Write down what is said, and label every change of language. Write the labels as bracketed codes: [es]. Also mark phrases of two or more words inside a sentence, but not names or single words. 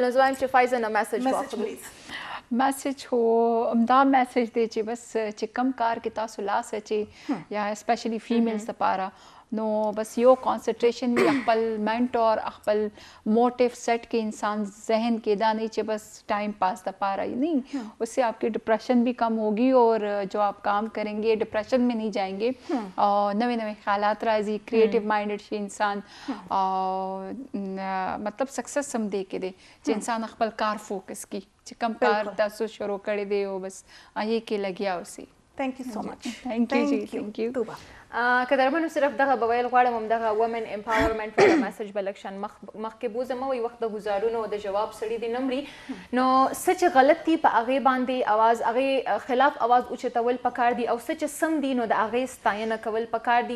[ps] نو زه وایم چې فایزه نه میسج واخلو. میسج هو همدا میسج دی چې بس چې کم کار کې تاسو لاس اچي یا [en] especially families [ps] لپاره نو بس یو کانسنټریشن وي خپل مینټور خپل موټیو سیٹ کې انسان ذہن کې دا نہیں چې بس [en] time pass [ps] دپاره نہیں، [ur] اس سے آپ کی ڈپریشن بھی کم ہوگی اور جو آپ کام کریں گے ڈپریشن میں نہیں جائیں گے اور نوے نوے خیالات [ps] راځي، [en] creative minded [ps] شي انسان مطلب سکسس هم دی کې دی چې انسان خپل کار فوکس کی چې کم کار تاسو شروع کړی دی او بس هغې کې لګیا اوسئ. [en] Thank you so much. Thank you جی. Thank you. [ps] توبه قدرمنو صرف دغه به ویل غواړم همدغه [en] women empowerment [ps] والا میسج به لږ شان مخکې بوځم. وایي وخت د ګزارونو د جواب سړي دې نه مري، نو څه چې غلط دي په هغې باندې اواز هغې خلاف اواز اوچتول پکار دي او څه چې سم دي نو د هغې ستاینه کول پکار دي.